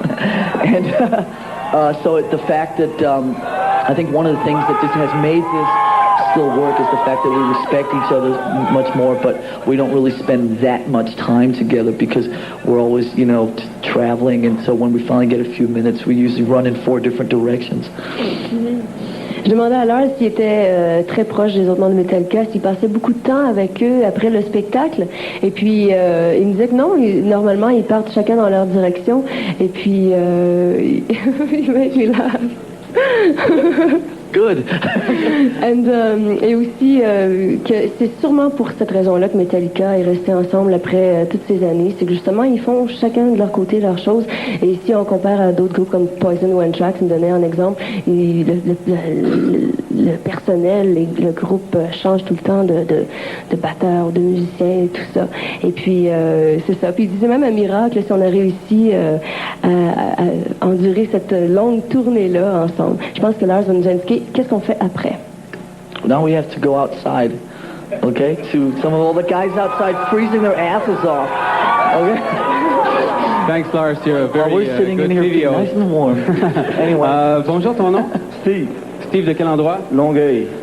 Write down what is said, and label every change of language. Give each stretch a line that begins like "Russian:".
English: And so the fact that I think one of the things that just has made this still work is the fact that we respect each other much more, but we don't really spend that much time together because we're always, traveling, and so when we finally get a few minutes, we usually run in four different directions.
French: Je demandais à Lars s'il était très proche des autres membres de Metallica, s'il passait beaucoup de temps avec eux après le spectacle. Et puis, il me disait que non, normalement, ils partent chacun dans leur direction. Et puis, il laugh.
English: Good.
French: Et aussi que c'est sûrement pour cette raison-là que Metallica est resté ensemble après toutes ces années. C'est que justement, ils font chacun de leur côté leurs choses. Et si on compare à d'autres groupes comme Poison ou Anthrax, me donnait un exemple, le personnel, le groupe change tout le temps de batteurs, de musiciens et tout ça. Et puis, c'est ça. Puis il disait même un miracle si on a réussi à endurer cette longue tournée-là ensemble. Je pense que Lars va nous indiquer qu'est-ce qu'on fait après.
English: Now we have to go outside, okay? To some of all the guys outside freezing their asses off, okay? Thanks, Lars. You're a very we're sitting good in here video. nice and warm. Anyway.
French: Bonjour, ton nom? Steve. Steve de quel endroit? Longueuil.